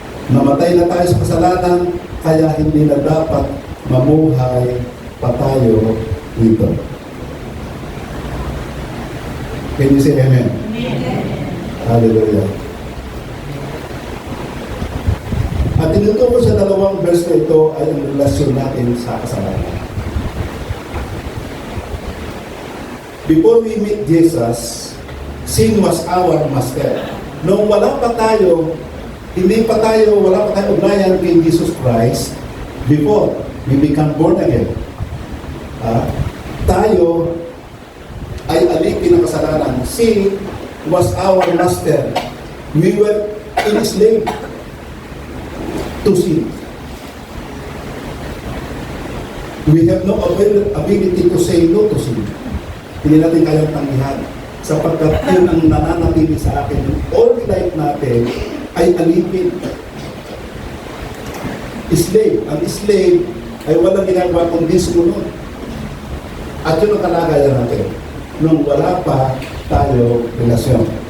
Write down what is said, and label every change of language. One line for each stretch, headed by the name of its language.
Filipino: Namatay na tayo sa kasalanan, kaya hindi na dapat mamuhay pa tayo dito.
English: Can you say amen? Amen. Hallelujah.
Filipino: At tinutukoy sa dalawang verse na ito ay ang relasyon natin sa kasalanan.
English: Before we meet Jesus, sin was our master.
Filipino: Nung wala pa tayo ugnayan kay Jesus Christ,
English: before we become born again,
Filipino: tayo ay alipin ng kasalanan.
English: Sin was our master. We were enslaved to sin. We have no ability to say no to sin.
Filipino: Hindi natin kayang tanggihan. Sapagkat yun ang nananatili sa akin. All life natin ay alipin. Slave. Ang slave ay walang ginagawa kundi sumunod. At yun ang kalagayan natin. Nung wala pa tayo relasyon.